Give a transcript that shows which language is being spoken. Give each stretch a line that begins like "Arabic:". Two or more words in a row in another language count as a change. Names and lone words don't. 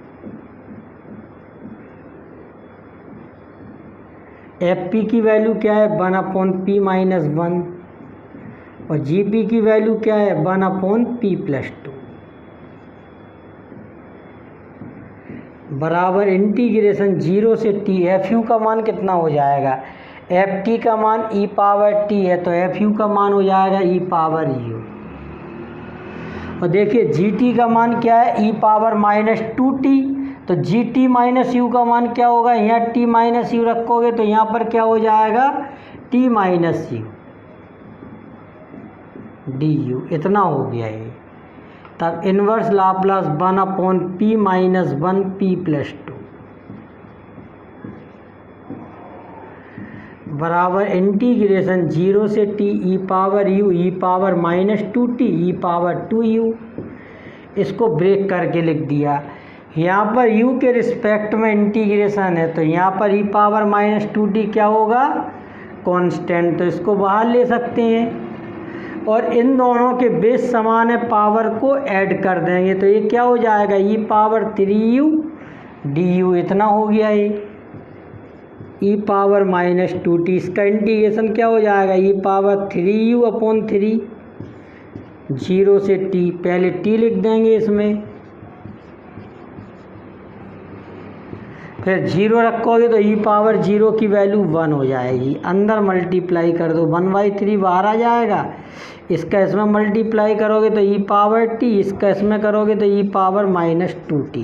Hindi: FP की वैल्यू क्या है, 1/p-1, और GP की वैल्यू क्या है, 1/p+2, बराबर इंटीग्रेशन 0 से t। FU का मान कितना हो जाएगा, FT का मान e⁻t है तो FU का मान हो जाएगा e⁻u। और देखिए GT का मान क्या है, e⁻-2t, तो GT-U का मान क्या होगा, यहाँ t-u रखोगे तो यहाँ पर क्या हो जाएगा, t-u du। इतना हो गया ये। तब
English: inverse Laplace
Hindi: 1/p-1 p+2 बराबर इंटीग्रेशन 0 से t e⁻u e⁻-2t e⁻2u। इसको ब्रेक करके लिख दिया। यहाँ पर u के रिस्पेक्ट में इंटीग्रेशन है तो यहाँ पर e⁻-2t क्या होगा, कांस्टेंट, तो इसको बाहर ले सकते हैं। और इन दोनों के बेस समान है, पावर को ऐड कर देंगे तो ये क्या हो जाएगा, e⁻3u du। इतना हो गया ये e⁻-2t। इसका इंटीग्रेशन क्या हो जाएगा, e⁻3u/3 0 से t। पहले t लिख देंगे इसमें, फिर 0 रखोगे तो e⁻0 की वैल्यू 1 हो जाएगी। अंदर मल्टीप्लाई कर दो, 1/3 बाहर आ जाएगा। इसका इसमें मल्टीप्लाई करोगे तो e⁻t, इसका इसमें करोगे तो e⁻-2t।